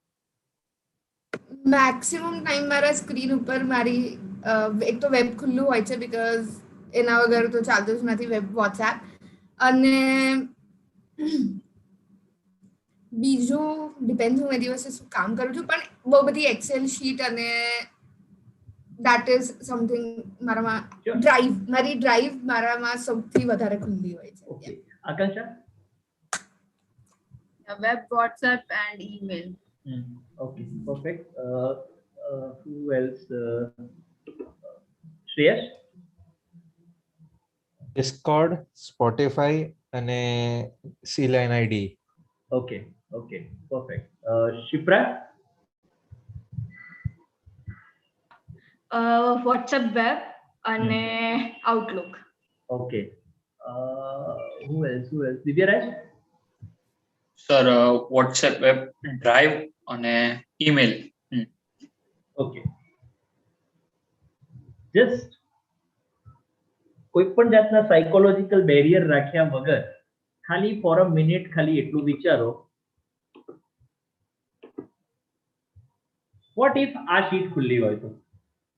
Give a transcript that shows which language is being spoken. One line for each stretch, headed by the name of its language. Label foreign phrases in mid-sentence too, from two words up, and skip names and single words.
Gujarati: મેક્સિમમ ટાઈમ મારા સ્ક્રીન ઉપર મારી એક તો વેબ ખુલ્લું હોય છે, બીકોઝ એના વગર તો ચાલતું જ નથી વેબ વોટ્સએપ, અને બીજું ડિપેન્ડ હું એ દિવસે શું કામ કરું છું, પણ બહુ બધી એક્સેલ શીટ અને
English: that is something
Gujarati: મારામાં મારી ડ્રાઈવ મારામાં સૌથી વધારે ખુલ્લી હોય છે. ઓકે, આકાંક્ષા?
English: Web, WhatsApp and email. Okay, perfect. Who else? Shreyas?
Gujarati: Discord, Spotify અને C-Line ID.
English: Okay, perfect. Shipra? WhatsApp web and Outlook. Okay. Who else? Divyaraj? Sir, WhatsApp web, Drive and email. Okay.
Gujarati: Just કોઈ પણ જાતના
English: psychological barrier
Gujarati: રાખ્યા વગર ખાલી
English: for a minute
Gujarati: ખાલી એટલું વિચારો,
English: what if
Gujarati: આ શીટ ખુલ્લી હોય તો?